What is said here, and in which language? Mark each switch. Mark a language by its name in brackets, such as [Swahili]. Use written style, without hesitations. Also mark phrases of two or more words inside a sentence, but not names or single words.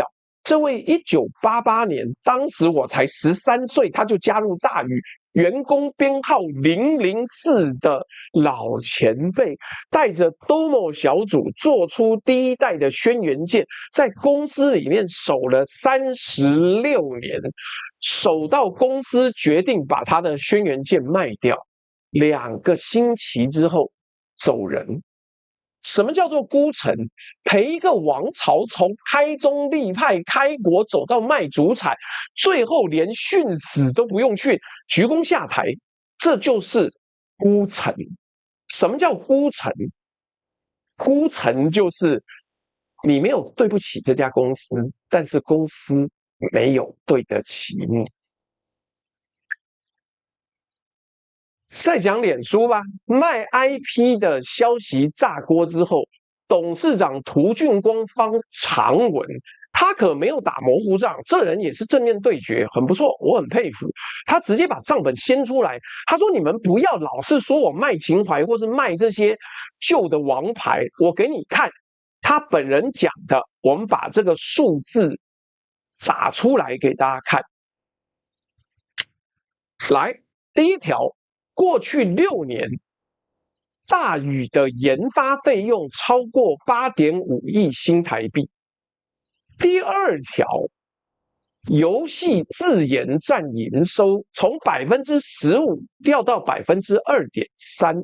[Chinese] 這位1988年，當時我才13歲，他就加入大宇，員工編號004的老前輩，帶着 Domo 小組做出第一代的軒轅劍，在公司裡面守了36年，守到公司決定把他的軒轅劍賣掉，2個星期之後走人。什麼叫做孤城？陪一個王朝從開宗立派開國走到賣主產，最後連訓死都不用訓，鞠躬下台，這就是孤城。什麼叫孤城？孤城就是你沒有對不起這家公司，但是公司沒有對得起你。再講臉書吧，賣 IP 的消息炸鍋之後，董事長涂俊光發長文，他可沒有打模糊仗，這人也是正面對決，很不錯，我很佩服。他直接把賬本掀出來，他說：“你們不要老是說我賣情懷，或是賣這些舊的王牌，我給你看他本人講的，我們把這個數字打出來給大家看。來，第一條。” 過去6年，大宇的研發費用超過8.5億新台幣。第二條，遊戲自研占營收從15%掉到2.3%。